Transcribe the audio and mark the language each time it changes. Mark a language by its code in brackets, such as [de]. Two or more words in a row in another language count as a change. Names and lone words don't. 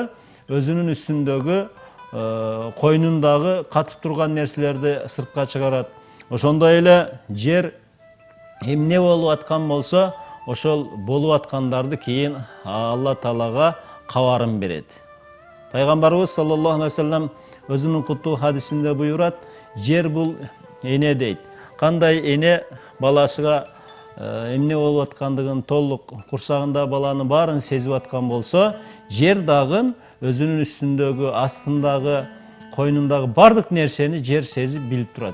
[ky] Жер дагы өзүнүн үстүндөгү койнундагы катып турган нерселерди сыртка чыгарат. Ошондой эле жер эмне болуп аткан болсо, ошол болуп аткандарды кийин Алла Таалага кабарын берет. Пайгамбарыбыз [ar] صلى الله عليه وسلم [ky] өзүнүн куттуу хадисинде буйрат, жер бул эне дейт. Кандай эне баласыга эмне болуп аткандыгын толук курсагында баланын баарын сезип аткан болсо, жер дагы өзүнүн үстүндөгү, астындагы, койнундагы бардык нерсени жер сезип билип турат.